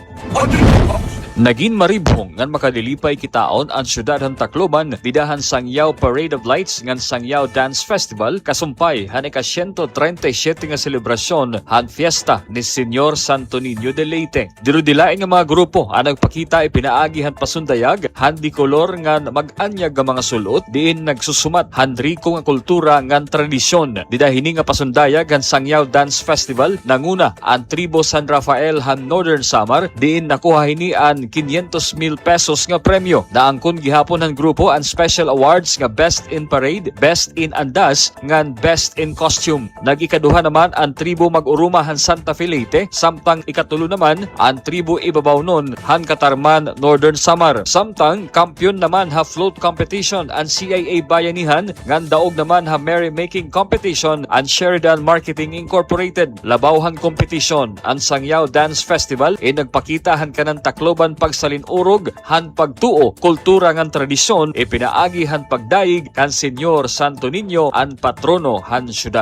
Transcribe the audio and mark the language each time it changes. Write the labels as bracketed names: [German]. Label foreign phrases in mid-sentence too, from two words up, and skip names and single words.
[Waray] Naging maribhong ngan makadilipay kitaon ang syudad ng Tacloban bidahan Sangyaw Parade of Lights ngan Sangyaw Dance Festival kasumpay han ika 137 nga selebrasyon han fiesta ni Señor Santo Niño de Leyte. Dirudilain nga mga grupo ang nagpakita ipinaagi han pasundayag han di kolor ngan mag-anyag nga mga sulot diin nagsusumat han riko nga kultura ngan tradisyon. Didahini nga pasundayag han Sangyaw Dance Festival nanguna ang tribo San Rafael han Northern Samar diin nakuha hini an 500,000 pesos nga premyo. Naangkon gihapon ng grupo ang [English] special awards [Waray] nga [English] Best in Parade, [Waray] Best in Andas, ngan [English] Best in Costume. [Waray] Nag-ikaduha naman ang tribo Mag-Uruma han Santa Fe Leyte, samtang ikatulo naman ang tribo Ibabaw nun han Katarman Northern Samar. Samtang kampiyon naman ha [English] float competition [Waray] ang CIA Bayanihan, ngan daog naman ha [English] merrymaking competition [Waray] ang Sheridan Marketing Incorporated. Labawhan competition ang Sangyaw Dance Festival nagpakita han kanang Tacloban han pagsalinurog, han pagtuo, kultura ngan tradisyon, ipinaagi han pagdaig kan Senyor Santo Niño an patrono han syudad.